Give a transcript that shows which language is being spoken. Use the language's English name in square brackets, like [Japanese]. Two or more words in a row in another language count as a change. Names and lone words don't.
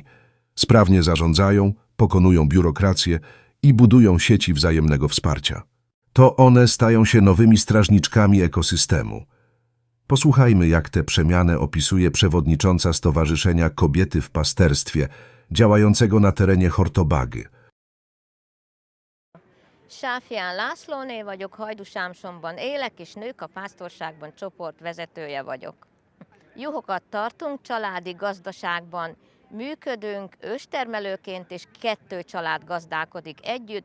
[Polish] Sprawnie zarządzają, pokonują biurokrację i budują sieci wzajemnego wsparcia. To one stają się nowymi strażniczkami ekosystemu. Posłuchajmy, jak tę przemianę opisuje przewodnicząca Stowarzyszenia Kobiety w Pasterstwie, działającego na terenie Hortobagy. [Hungarian] Sáfján Lászlóné vagyok, Hajdúsámsonban élek, és Nők a Pásztorságban csoportvezetője vagyok. Juhokat tartunk, családi gazdaságban működünk, őstermelőként, és 2 család gazdálkodik együtt.